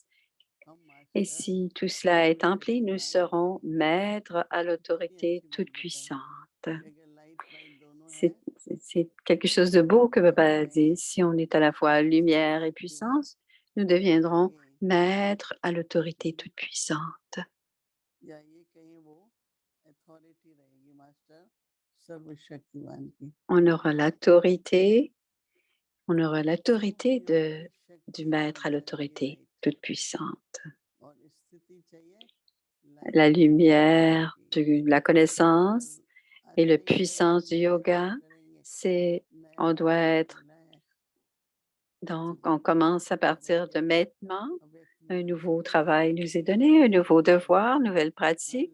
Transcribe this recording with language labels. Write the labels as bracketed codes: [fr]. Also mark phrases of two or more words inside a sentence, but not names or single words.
[fr] Et si tout cela est empli, nous serons maîtres à l'autorité toute-puissante. C'est quelque chose de beau que Baba a dit. Si on est à la fois lumière et puissance, nous deviendrons maîtres à l'autorité toute puissante. [hi] या ये कहीं वो अथॉरिटी रहेगी मास्टर सर्वशक्तिवान की [fr] On aura l'autorité du maître à l'autorité toute puissante. [hi] और स्थिति चाहिए [fr] La lumière de la connaissance et la puissance du yoga, on doit être, donc on commence à partir de maintenant. Un nouveau travail nous est donné, un nouveau devoir, nouvelle pratique.